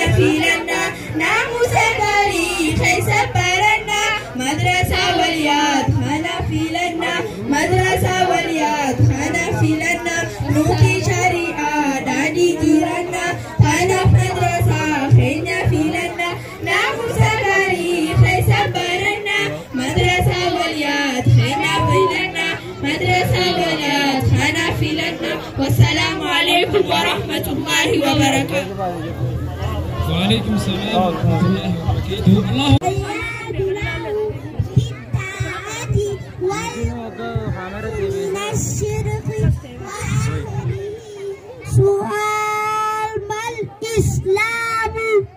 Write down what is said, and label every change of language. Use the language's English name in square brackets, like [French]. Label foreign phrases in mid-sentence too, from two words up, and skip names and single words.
[Oromo] filanna naamusa gaarii keessa baranna madrasaa waliyaat kanaaf filanna madrasaa waliyaat kanaaf filanna nuti shari'aadhaan jiraanna kanaaf madrasaa keenya filanna naamusa gaarii keessa baranna madrasaa waliyaat kanaaf filanna madrasaa waliyaat kanaaf filanna [Arabic] والسلام عليكم ورحمة الله وبركاته. وعليكم السلام ورحمة الله وبركاته. الله من الشرق سؤال ما الإسلام؟